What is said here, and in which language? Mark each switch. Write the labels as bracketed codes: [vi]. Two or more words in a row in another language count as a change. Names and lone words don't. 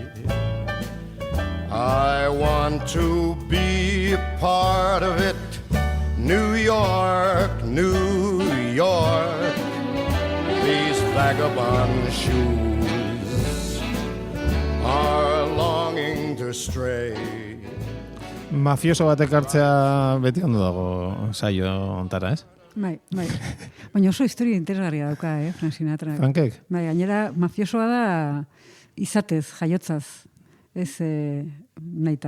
[en] I want to be a part of it. New York, New York. These vagabond shoes are longing to stray. [eu] Mafioso batek hartzea beti ondo dago saio ontara, ez? Bai. Baina oso historia interesgarria dauka, Frank Sinatra. Frankek? Bai, gainera mafiosoa da izatez, jaiotzaz, ez nahita.